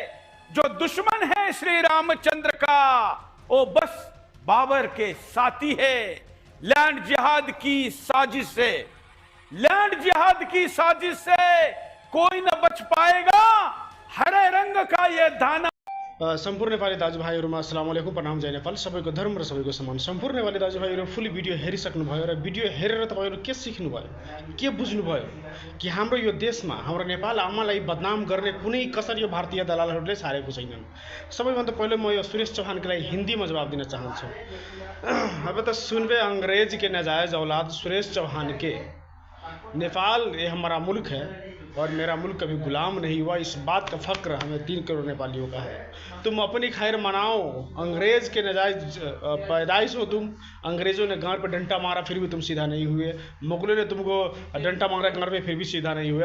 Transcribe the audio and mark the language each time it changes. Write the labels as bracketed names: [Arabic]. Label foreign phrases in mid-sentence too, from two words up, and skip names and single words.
[Hindi] जो दुश्मन है श्री रामचंद्र का, वो बस बाबर के साथी है। लैंड जिहाद की साजिश से, लैंड जिहाद की साजिश से कोई न बच पाएगा। हरे रंग का ये दाना। [Nepali] सम्पूर्ण नेपाली दाजुभाइहरूमा [Arabic] السلام عليكم, [Nepali] प्रणाम, जय नेपाल। सबैको धर्म र सबैको समान। सम्पूर्ण नेपाली दाजुभाइहरू [English] full video [Nepali] हेरिसक्नुभयो र भिडियो हेरेर तपाईँहरू के सिक्नुभयो, के बुझ्नुभयो कि हाम्रो यो देशमा हाम्रो नेपाल आमालाई बदनाम गर्ने कुनै कसर यो भारतीय दलालहरूले छाडेको छैनन्। सबैभन्दा पहिले म यो सुरेश चौहानका लागि हिन्दीमा जवाब दिन चाहन्छु। [Hindi] अब तो सुनबे अंग्रेज के नाजायज औलाद सुरेश चौहान के, नेपाल ये हमारा मुल्क है और मेरा मुल्क कभी गुलाम नहीं हुआ, इस बात का फक्र हमें 3 करोड़ नेपालियों का है। तुम अपनी खैर मनाओ, अंग्रेज के नाजायज पैदाइश हो तुम। अंग्रेजों ने गांड पर डंडा मारा फिर भी तुम सीधा नहीं हुए। मुगलों ने तुमको डंडा मारा गांड पे फिर भी सीधा नहीं हुए।